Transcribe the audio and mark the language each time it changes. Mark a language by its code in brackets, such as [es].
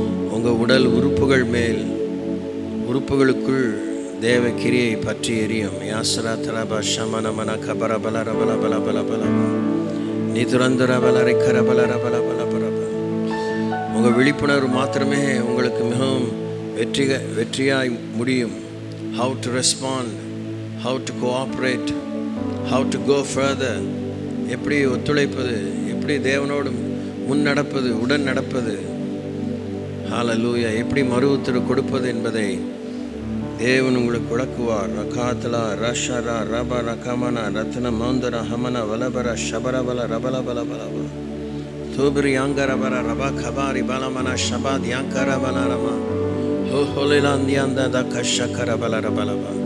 [ta] உங்கள் உடல் உறுப்புகள் மேல், உறுப்புகளுக்குள் தேவ கிரியை பற்றி எரியும். யாசரா தரப ஷமன மன கபர பலர பல பல பல பல நிதுரந்தர பலரை கரபலர பல பல பலப. உங்கள் விழிப்புணர்வு மாத்திரமே உங்களுக்கு மிகவும் வெற்றியாய் முடியும். [en] How to respond, how to cooperate, how to go further. [ta] எப்படி ஒத்துழைப்பது, எப்படி தேவனோடு முன் நடப்பது, உடன் நடப்பது. ஹல்லேலூயா. எப்படி மறு உத்தரவு கொடுப்பது என்பதை தேவன் உங்களுக்கு விளக்குவார். ரகாத்தலா ரஷரா ரப ரகமன ரத்ன மௌந்தர ஹமன வலபர ஷபரபல ரபலபல பலப தூபிரி யாங்கரபர ரப கபாரி பலமன ஷபாத் யாங்கர பலரம ஹோ ஹோலிலாந்தியாந்த த கஷக்கர பலர பலப.